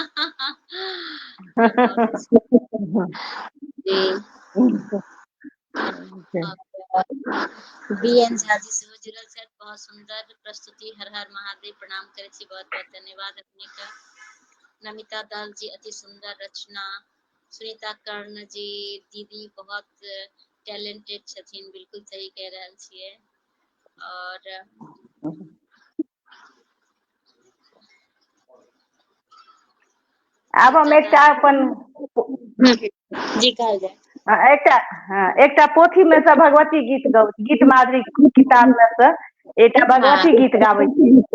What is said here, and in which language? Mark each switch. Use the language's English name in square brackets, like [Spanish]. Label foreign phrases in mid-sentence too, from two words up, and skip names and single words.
[Maithili] बीएन झा जी से जुड़ल छै, बहुत सुंदर प्रस्तुति। हर हर महादेव, प्रणाम करे छी, बहुत बहुत धन्यवाद अपने का। नमिता दास जी अति सुंदर रचना। सुनीता कर्ण जी दीदी बहुत टैलेंटेड छथिन, बिल्कुल सही कह रहल छियै। और आब हम एकटा अपन जी कहल जाए एकटा पोथी में से भगवती गीत माधुरी किताब में से एकटा भगवती गीत गाबै छी।